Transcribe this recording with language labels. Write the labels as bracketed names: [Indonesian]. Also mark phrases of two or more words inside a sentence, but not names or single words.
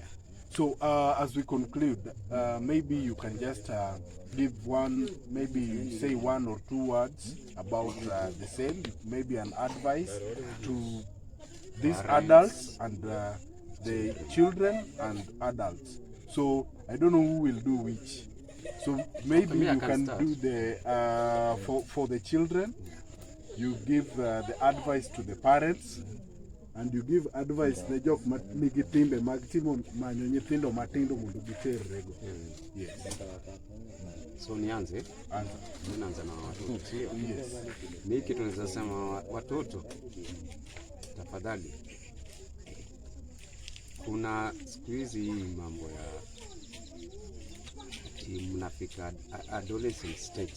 [English] So as we conclude, maybe you can just give one, maybe you say one or two words about the same, maybe an advice to these adults and the children and adults. So I don't know who will do which. So maybe I you can can start. do the for the children. You give the advice to the parents, and you give advice [Luo (Kenya and Tanzania)] ne jok nigi timbe mag timo manyo nyithindo matindo mondo giterrego. [English] Yes. [Swahili] So nianze? Anza. Mimi naanza na watoto, sio? Yes. Mimi kitu naweza sema watoto, tafadhali. Kuna siku hizi hii mambo ya mnafika [English] adolescent stage.